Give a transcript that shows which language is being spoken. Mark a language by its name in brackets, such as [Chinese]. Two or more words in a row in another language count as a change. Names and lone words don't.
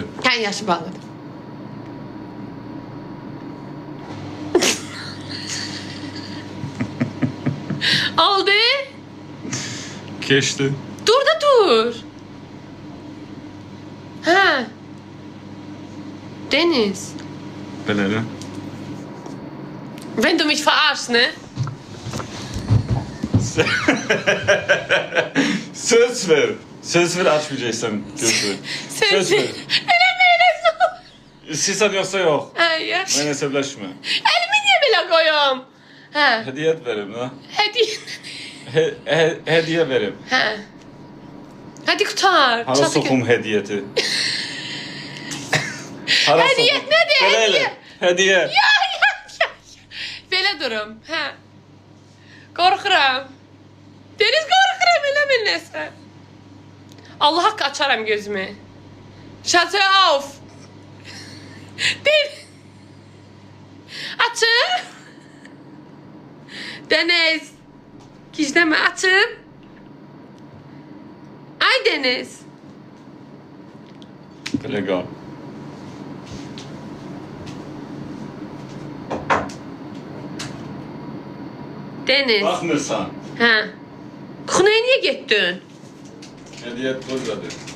[Azerbaijani] Hə, yaşı bağladım. Oldu. Keçdi. Dur da dur. Ha. Deniz. Belə də. [German] Wenn du mich verarschst, ne? [Azerbaijani] Söz ver. Söz ver açmayacaksan gözü. Söz ver. Eləməyəcəksən. İstəyirsən yoxsa yox. Ha, yaxşı. Mən əsəbləşmə. Əlimi niyə belə qoyum? Hə. Hediyyət verim da. Hediyə. Hediyə verim. Hə. Hadi qutar. Hara Çatı soxum hədiyyəti. Hara Hədiyyət soxum? nədir? Belə elə. Hediyə. Ya. Belə durum. Hə. Qorxuram. Deniz qorxuram eləmə nəsə. Allah haqqı açaram gözümü. [English] Shut off. [Azerbaijani] Deniz. Açım. Deniz. Gizləmə, açım. Ay Deniz. Belə qal. Deniz. Baxmırsan. Hə. Xunaya niyə getdin? Hədiyyət qozadır.